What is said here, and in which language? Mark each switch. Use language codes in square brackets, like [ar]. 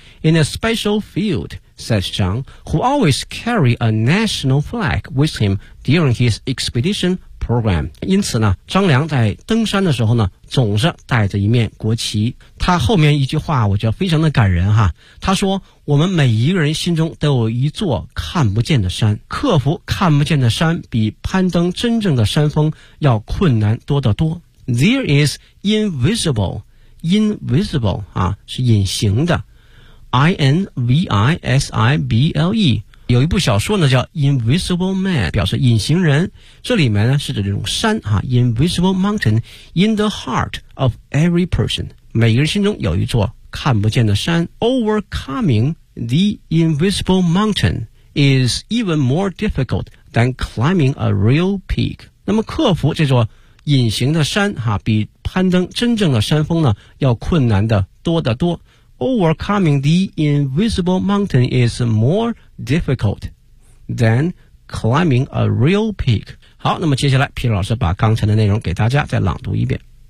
[en] In a special field, says Zhang, who always carry a national flag with him during his expedition program. [zh] 因此呢，张良在登山的时候呢，总是带着一面国旗。他后面一句话我觉得非常的感人哈。他说，我们每一个人心中都有一座看不见的山，克服看不见的山比攀登真正的山峰要困难多得多。 [en] There is invisible, invisible, [zh] 啊，是隐形的。 I-N-V-I-S-I-B-L-E 有一部小说呢叫 Invisible Man， 表示隐形人，这里面呢是指这种山啊， [en] Invisible Mountain in the heart of every person， [zh] 每个人心中有一座看不见的山。 [en] Overcoming the Invisible Mountain is even more difficult than climbing a real peak， [zh] 那么克服这座隐形的山啊，比攀登真正的山峰呢要困难的多得多。 [en] Overcoming the invisible mountain is more difficult than climbing a real peak. [zh] 好，那么接下来皮老师把刚才的内容给大家再朗读一遍。